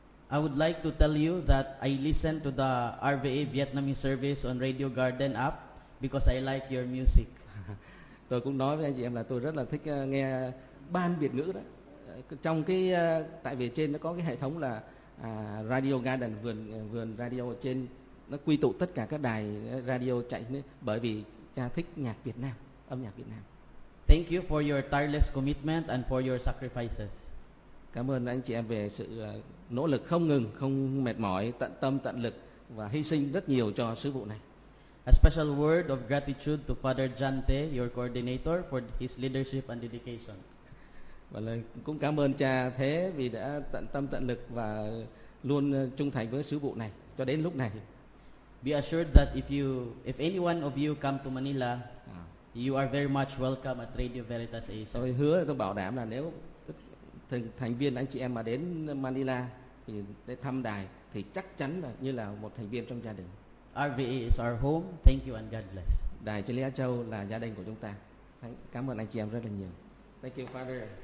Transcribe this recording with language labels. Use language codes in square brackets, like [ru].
[en] I would like to tell you that I listen to the RVA Vietnamese service on Radio Garden app because I like your music. [vi] Tôi cũng nói với anh chị em là tôi rất là thích nghe Ban Việt ngữ đó. Trong cái tại vì trên nó có cái hệ thống là Radio Garden, vườn radio ở trên, nó quy tụ tất cả các đài radio chạy bởi vì cha thích nhạc Việt Nam, âm nhạc Việt Nam. [en] Thank you for your tireless commitment and for your sacrifices. [vi] Cảm ơn anh chị em về sự nỗ lực không ngừng, không mệt mỏi, tận tâm, tận lực và hy sinh rất nhiều cho sứ vụ này. [en] A special word of gratitude to Father Jante, your coordinator, for his leadership and dedication. [vi] Và lời cũng cảm ơn cha Thế vì đã tận tâm, tận lực và luôn trung thành với sứ vụ này cho đến lúc này. [en] Be assured that if anyone of you come to Manila, You are very much welcome at Radio Veritas Asia. [vi] Tôi hứa, tôi bảo đảm là nếu thành viên anh chị em mà đến Manila để thăm đài thì chắc chắn là như là một thành viên trong gia đình. [en] RVE is our home. Thank you and God bless. [vi] Đài Chile Á Châu là gia đình của chúng ta. Cảm ơn anh chị em rất là nhiều. [en] Thank you, Father.